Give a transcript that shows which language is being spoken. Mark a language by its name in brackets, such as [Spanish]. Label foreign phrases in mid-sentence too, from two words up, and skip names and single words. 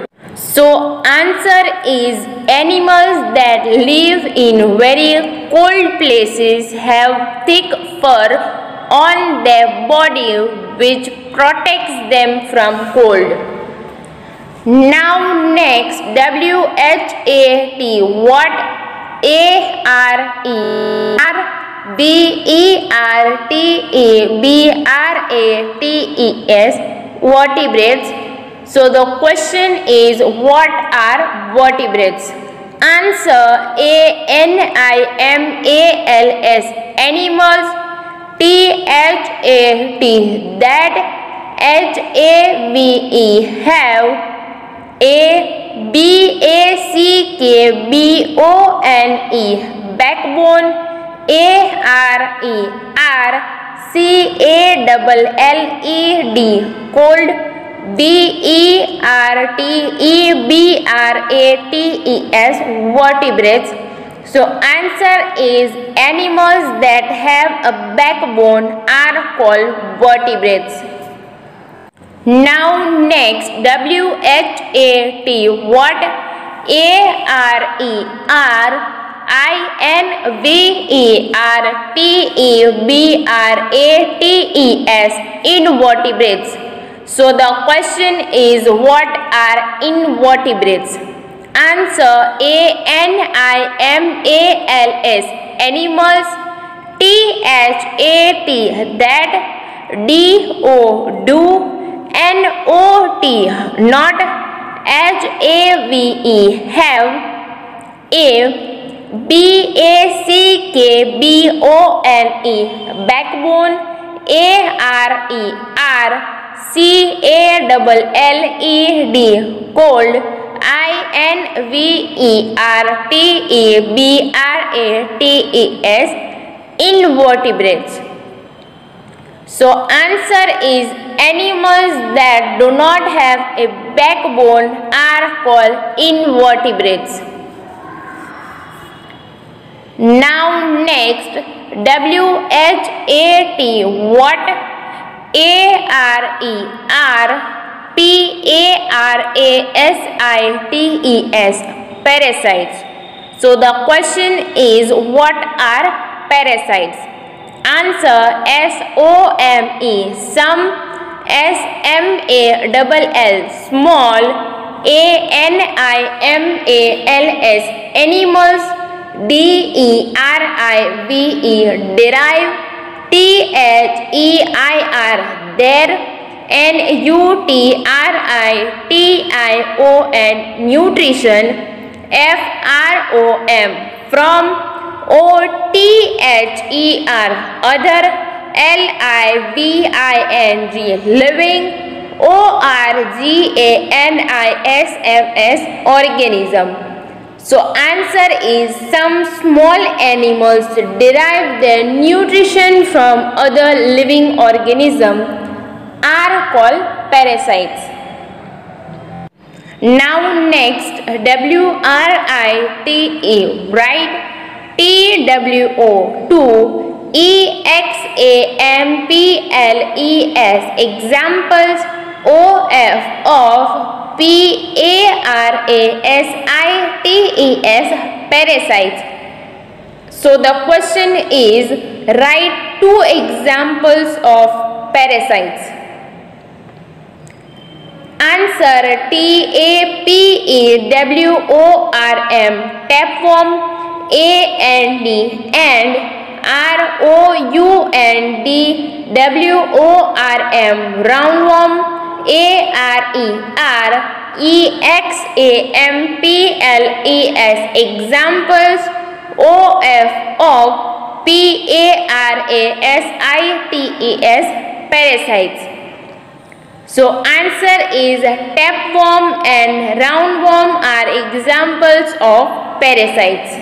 [English] So answer is animals that live in very cold places have thick fur on their body which protects them from cold. Now next, W-H-A-T, what? A-R-B-E-R-T-E-B-R-A-T-E-S, vertebrates. So the question is, what are vertebrates? Answer, A-N-I-M-A-L-S, animals. T-H-A-T, that. H-A-V-E, have. A-B-A-C-K-B-O-N-E, backbone. A-R-E-R-C-A-L-L-E-D, cold. B-E-R-T-E-B-R-A-T-E-S, vertebrates. So answer is animals that have a backbone are called vertebrates. Now next, W-H-A-T, what? A-R-E-R-I-N-V-E-R-T-E-B-R-A-T-E-S, invertebrates. So the question is, what are invertebrates? Answer, A-N-I-M-A-L-S, animals. T-H-A-T, that. D-O, do. N-O-T, not. H-A-V-E, have. A-B-A-C-K-B-O-N-E, backbone. A-R-E-R-C-A-L-L-E-D, cold. I-N-V-E-R-T-E-B-R-A-T-E-S, invertebrates. So answer is animals that do not have a backbone are called invertebrates. Now next, W-H-A-T, what? A-R-E-R-P-A-R-A-S-I-T-E-S, parasites. So the question is, what are parasites? Answer, S-O-M-E, some. S-M-A-L-L, small. A-N-I-M-A-L-S, animals. D-E-R-I-V-E, derive. T-H-E-I-R, there. N-U-T-R-I-T-I-O-N, nutrition. F-R-O-M, from. O-T-H-E-R, other. L-I-V-I-N-G, living. O-R-G-A-N-I-S-M-S, organism. So answer is some small animals derive their nutrition from other living organisms are called parasites. Now next, W-R-I-T-E, write. T-W-O, to. E-X-A-M-P-L-E-S, examples. O-F, of. P-A-R-A-S-I-T-E-S, parasites. So the question is, write two examples of parasites. Answer, T-A-P-E-W-O-R-M, tapeworm. A-N-D, and. R-O-U-N-D-W-O-R-M, roundworm. A-R-E-R-E-X-A-M-P-L-E-S, examples. O-F, of. P-A-R-A-S-I-T-E-S, parasites. So answer is tapeworm and roundworm are examples of parasites.